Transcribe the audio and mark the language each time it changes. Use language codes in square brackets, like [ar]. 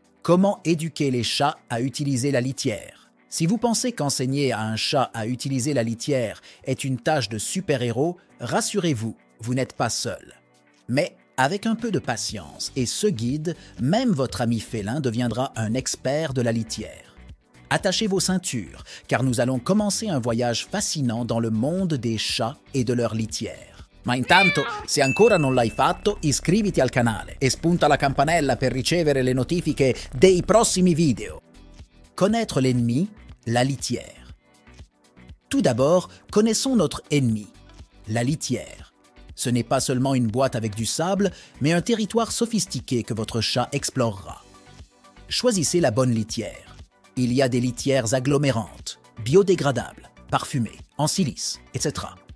[fr] Comment éduquer les chats à utiliser la litière? Si vous pensez qu'enseigner à un chat à utiliser la litière est une tâche de super-héros, rassurez-vous, vous n'êtes pas seul. Mais avec un peu de patience et ce guide, même votre ami félin deviendra un expert de la litière. Attachez vos ceintures, car nous allons commencer un voyage fascinant dans le monde des chats et de leur litière. [it] Ma intanto, se ancora non l'hai fatto, iscriviti al canale e spunta la campanella per ricevere le notifiche dei prossimi video. [fr] Connaître l'ennemi, la litière. Tout d'abord, connaissons notre ennemi, la litière. Ce n'est pas seulement une boîte avec du sable, mais un territoire sophistiqué que votre chat explorera. Choisissez la bonne litière. Il y a des litières agglomérantes, biodégradables, parfumées, en silice, etc.